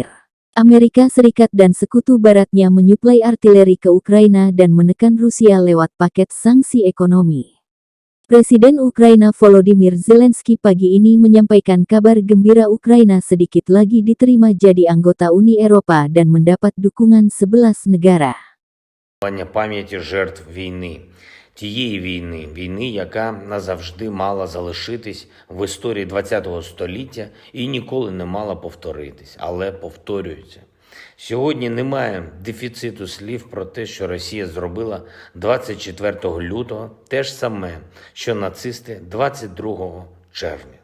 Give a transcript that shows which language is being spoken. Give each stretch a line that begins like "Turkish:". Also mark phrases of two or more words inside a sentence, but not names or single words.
Indonesian: Amerika Serikat dan sekutu baratnya menyuplai artileri ke Ukraina dan menekan Rusia lewat paket sanksi ekonomi. Presiden Ukraina Volodymyr Zelensky pagi ini menyampaikan kabar gembira Ukraina sedikit lagi diterima jadi anggota Uni Eropa dan mendapat dukungan 11 negara.
Ukrainian: Пам'яті жертв війни. Тієї війни, яка назавжди мала залишитись в історії ХХ століття і ніколи не мала повторитись, але повторюється. Сьогодні немає дефіциту слів про те, що Росія зробила 24 лютого, те ж саме, що нацисти 22 червня.